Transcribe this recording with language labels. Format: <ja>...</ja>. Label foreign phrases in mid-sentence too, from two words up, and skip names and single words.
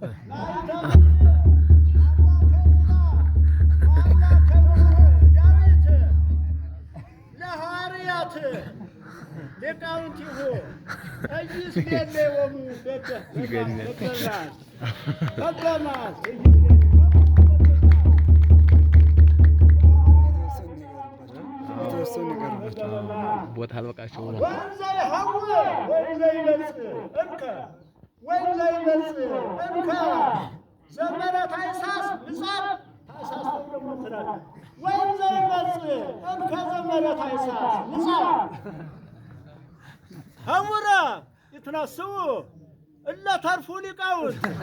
<gez>ማኅተምሂ አምላከ ዕዝራ ወአምላከ ምሁር ዳዊት ለሐዋርያት ሊቃውንቲሁ ኢይስሜሌዎሙ በበ-፣ በበ-፣ በበ-፣</gez> <am>የተወሰነ ነገር ቦታ አልበቃቸው ብሎ</am> <gez>ወንዘ ይሐውር ወንዘ ይመጽእ እንከ፣ ወንዘ ይመጽእ እንከ ዘመነ ታኅሳስ ምጻእ፣ ታኅሳስ</gez> <am>ደግሞ ትላል።</am> <gez>ወንዘ ይመጽእ እንከ ዘመነ ታኅሳስ ምጻእ ሐውረ ይትነስኡ እለ ተርፉ ሊቃውንት</gez>